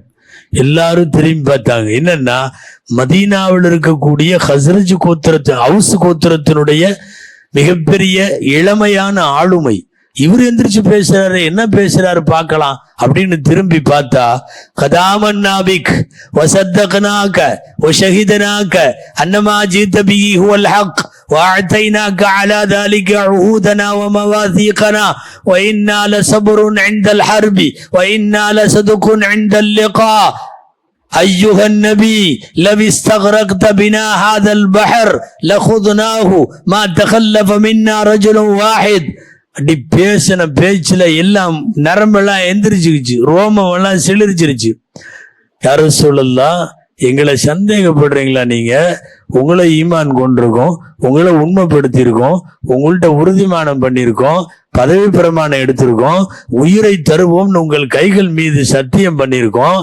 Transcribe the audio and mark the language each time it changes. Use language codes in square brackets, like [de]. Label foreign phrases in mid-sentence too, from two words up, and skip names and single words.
[ta] எல்லாரும் திரும்பி பார்த்தாங்க. என்னன்னா, மதீனாவில் இருக்கக்கூடிய ஹஸ்ரஜ் கோத்திரத்து ஹவுஸ் கோத்திரத்தினுடைய மிகப்பெரிய இளமையான ஆளுமை இவர் எந்திரிச்சு பேசுறாரு, என்ன பேசுறாரு பார்க்கலாம் அப்படின்னு திரும்பி பார்த்தா, [ar] قد آمنا بك وصدقناك وشهدنا أن ما جئت به هو الحق وأعطيناك على ذلك عهودنا ومواثيقنا وإنا لصبر عند الحرب وإنا لصدق عند اللقاء أيها النبي لو استغرقت بنا هذا البحر لخضناه ما تخلف منا رجل واحد. [ta] அப்படி பேசின பேச்சுல எல்லாம் நரம்பெல்லாம் எந்திரிச்சுக்கிச்சு, ரோமம் எல்லாம் சிலிர்ச்சிருச்சு. யார சொல்லலாம், எங்களை சந்தேகப்படுறீங்களா? நீங்க உங்களை ஈமான் கொண்டிருக்கோம், உங்களை உண்மைப்படுத்தியிருக்கோம், உங்கள்கிட்ட உறுதிமானம் பண்ணியிருக்கோம், பதவி பிரமாணம் எடுத்திருக்கோம், உயிரை தருவோம்னு உங்கள் கைகள் மீது சத்தியம் பண்ணியிருக்கோம்.